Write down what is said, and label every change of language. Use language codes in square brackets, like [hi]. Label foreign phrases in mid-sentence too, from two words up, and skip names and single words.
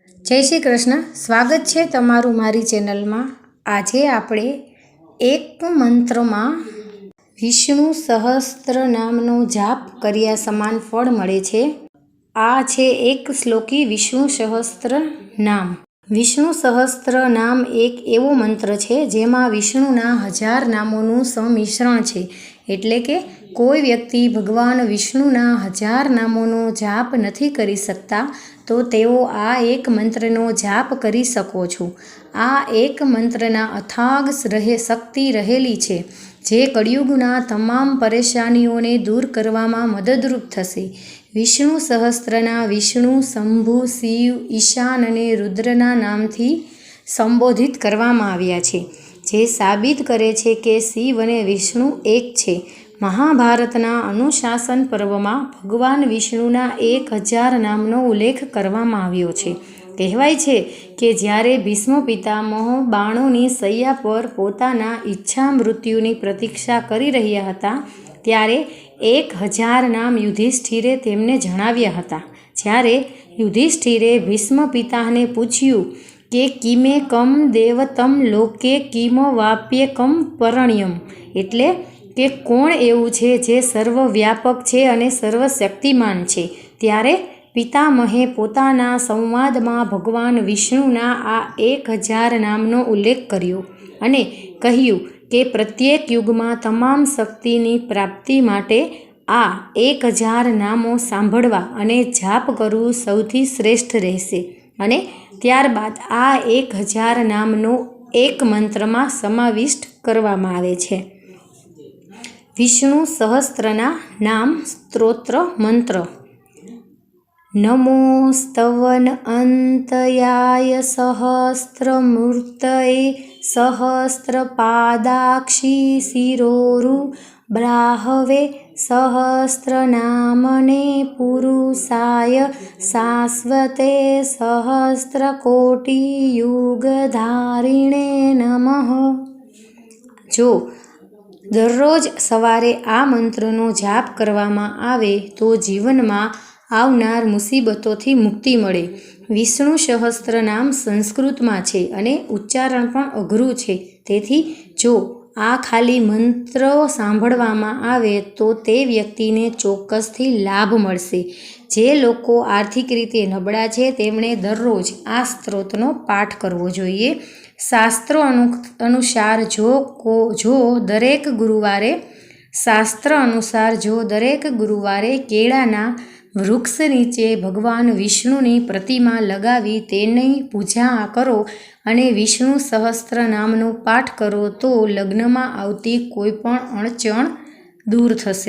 [hi] जय श्री कृष्ण। स्वागत है [gu] તમારૂ મારી ચેનલ માં। આજ આપણે એક મંત્ર માં વિષ્ણુ સહસ્ત્ર નામનો જાપ કર્યા સમાન ફળ મળે છે। આ છે એક શ્લોકી વિષ્ણુ સહસ્ત્ર નામ। વિષ્ણુ સહસ્ત્ર નામ એક એવો મંત્ર છે જેમાં વિષ્ણુના 1000 નામોનું સમિશ્રણ છે। એટલે કે કોઈ વ્યક્તિ ભગવાન વિષ્ણુના 1000 નામોનો જાપ નહીં કરી સકતા તો તેઓ આ એક મંત્રનો જાપ કરી સકો છો। આ એક મંત્રના અથાગ શક્તિ રહેલી છે જે કળિયુગના તમામ પરેશાનીઓને દૂર કરવામાં મદદરૂપ થશે। વિષ્ણુ સહસ્ત્રના વિષ્ણુ, શંભુ, શિવ, ઈશાન અને રુદ્રના નામથી સંબોધિત કરવામાં આવ્યા છે, જે સાબિત કરે છે કે શિવ અને વિષ્ણુ એક છે। મહાભારતના અનુશાસન પર્વ માં ભગવાન વિષ્ણુના 1000 નામનો ઉલ્લેખ કરવામાં આવ્યો છે। કહેવાય છે કિ જ્યારે ભીષ્મ પિતામહ બાણોની સૈયા પર પોતાના ઇચ્છા મૃત્યુની પ્રતીક્ષા કરી રહ્યા હતા ત્યારે 1000 નામ યુધિષ્ઠિરે તેમને જણાવ્યા હતા। જ્યારે યુધિષ્ઠિરે ભીષ્મ પિતાને પૂછ્યુ કે [sa] किमे कम देवतम लोके किम वाप्यकम परण्यम, [gu] એટલે કે કોણ એવું છે જે સર્વવ્યાપક છે અને સર્વશક્તિમાન છે। ત્યારે પિતામહે પોતાના સંવાદમાં ભગવાન વિષ્ણુના આ 1000 નામનો ઉલ્લેખ કર્યો અને કહ્યું કે પ્રત્યેક યુગમાં તમામ શક્તિની પ્રાપ્તિ માટે આ 1000 નામો સાંભળવા અને જાપ કરવું સૌથી શ્રેષ્ઠ રહેશે। અને ત્યારબાદ આ 1000 નામનો એક મંત્રમાં સમાવિષ્ટ કરવામાં આવે છે। વિષ્ણુ સહસ્ત્રના નામ સ્તોત્ર મંત્ર। [sa] नमो स्तवन अंतयाय सहस्त्रमूर्तये सहस्त्रपादाक्षी शिरोरु ब्राहवे सहस्रनामने पुरुषाय शाश्वते सहस्त्रकोटियुगधारिणे नमः। [gu] જો દરરોજ સવારે આ મંત્રનો જાપ કરવામાં આવે તો જીવનમાં આવનાર મુસીબતોથી મુક્તિ મળે। વિષ્ણુ સહસ્ત્ર નામ સંસ્કૃત માં છે અને ઉચ્ચારણ પણ અઘરૂ છે, તેથી જો આ ખાલી મંત્ર સાંભળવામાં આવે તો તે વ્યક્તિને ચોક્કસથી લાભ મળશે। જે લોકો આર્થિક રીતે નબળા છે તેમણે દરરોજ આ સ્ત્રોતનો પાઠ કરવો જોઈએ। શાસ્ત્રો અનુસાર જો દરેક ગુરુવારે કેળાના વૃક્ષ નીચે ભગવાન વિષ્ણુની પ્રતિમા લગાવી તેની પૂજા કરો અને વિષ્ણુ સહસ્ત્ર નામનો પાઠ કરો તો લગ્નમા આવતી કોઈપણ અડચણ દૂર થશે।